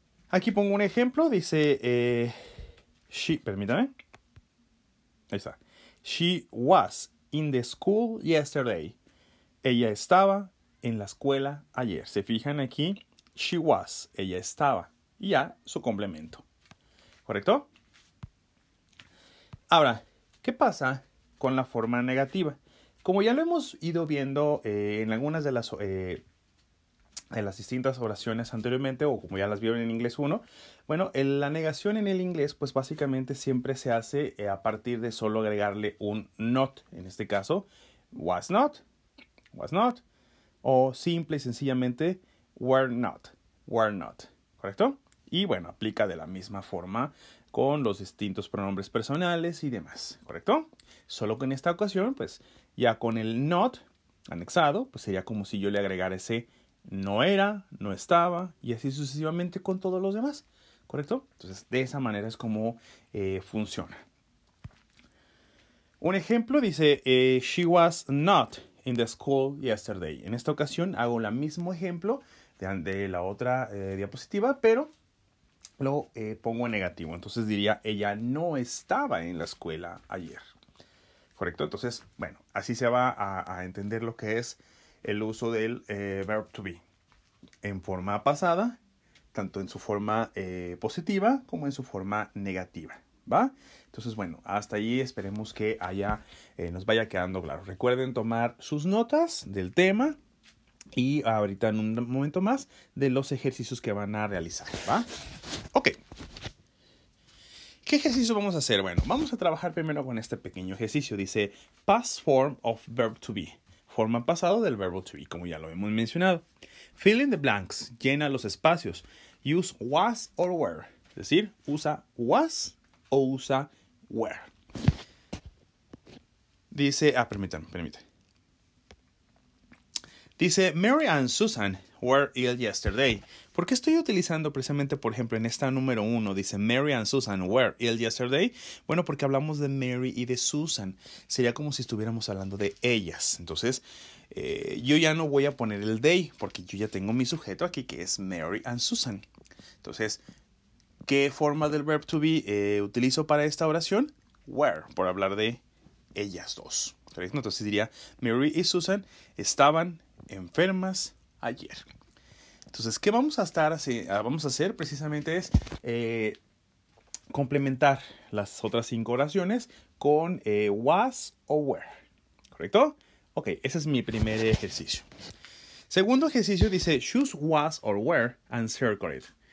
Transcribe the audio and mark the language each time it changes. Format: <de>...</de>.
<es>Aquí pongo un ejemplo, dice permítame. Ahí está.</es> <en>She was in the school yesterday.</en> <es>Ella estaba en la escuela ayer. Se fijan aquí,</es> <en>she was,</en> <es>ella estaba. Y ya su complemento. ¿Correcto? Ahora, ¿qué pasa con la forma negativa? Como ya lo hemos ido viendo en algunas de las distintas oraciones anteriormente, o como ya las vieron en inglés 1, bueno, la negación en el inglés, pues básicamente siempre se hace a partir de solo agregarle un not. En este caso,</es> <en>was not,</en> <es>o simple y sencillamente,</es> <en>were not.</en> <es>¿Correcto? Y bueno, aplica de la misma forma con los distintos pronombres personales y demás, ¿correcto? Solo que en esta ocasión, pues ya con el not anexado, pues sería como si yo le agregara ese no era, no estaba, y así sucesivamente con todos los demás, ¿correcto? Entonces, de esa manera es como funciona. Un ejemplo dice,</es> <en>she was not in the school yesterday.</en> <es>En esta ocasión hago el mismo ejemplo de la otra diapositiva, pero lo pongo en negativo. Entonces diría, ella no estaba en la escuela ayer. ¿Correcto? Entonces, bueno, así se va a entender lo que es el uso del verb to be. En forma pasada, tanto en su forma positiva como en su forma negativa. ¿Va? Entonces, bueno, hasta allí esperemos que nos vaya quedando claro. Recuerden tomar sus notas del tema y ahorita en un momento más de los ejercicios que van a realizar. ¿Va? Ok. ¿Qué ejercicio vamos a hacer? Bueno, vamos a trabajar primero con este pequeño ejercicio. Dice</es> <en>past form of verb to be.</en> <es>Forma pasado del verbo to be, como ya lo hemos mencionado.</es> <en>Fill in the blanks.</en> <es>Llena los espacios.</es> <en>Use was or were.</en> <es>Es decir, usa was o usa were. Dice, permítame. Dice,</es> <en>Mary and Susan were ill yesterday.</en> <es>¿Por qué estoy utilizando precisamente, por ejemplo, en esta número 1, dice</es> <en>Mary and Susan were ill yesterday?</en> <es>Bueno, porque hablamos de Mary y de Susan. Sería como si estuviéramos hablando de ellas. Entonces, yo ya no voy a poner el they, porque yo ya tengo mi sujeto aquí, que es Mary and Susan. Entonces, ¿qué forma del verb to be utilizo para esta oración? Were, por hablar de ellas dos. ¿Correcto? Entonces diría, Mary y Susan estaban enfermas ayer. Entonces, ¿qué vamos a hacer precisamente es complementar las otras 5 oraciones con was o were. ¿Correcto? Ok, ese es mi primer ejercicio. Segundo ejercicio dice</es> <en>choose was or were and circle it.</en>